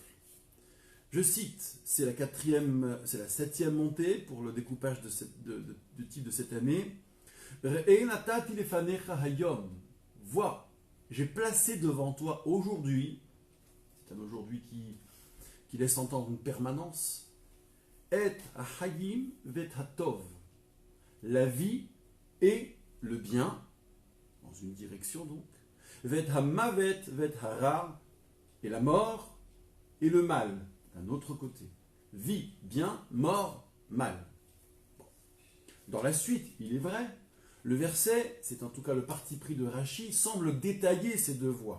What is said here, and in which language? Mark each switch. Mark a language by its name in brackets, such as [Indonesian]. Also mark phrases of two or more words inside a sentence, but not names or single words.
[French] Je cite, c'est la 7e montée pour le découpage du titre de cette année. Vois, j'ai placé devant toi aujourd'hui, c'est un aujourd'hui qui laisse entendre une permanence, et [Hebrew] החיים ואת הטוב, [French] la vie et le bien, dans une direction donc, [Hebrew] ואת המוות ואת הרע, [French] et la mort et le mal, d'un autre côté. Vie, bien, mort, mal. Bon. Dans la suite, il est vrai, le verset, c'est en tout cas le parti pris de Rashi, semble détailler ces deux voies.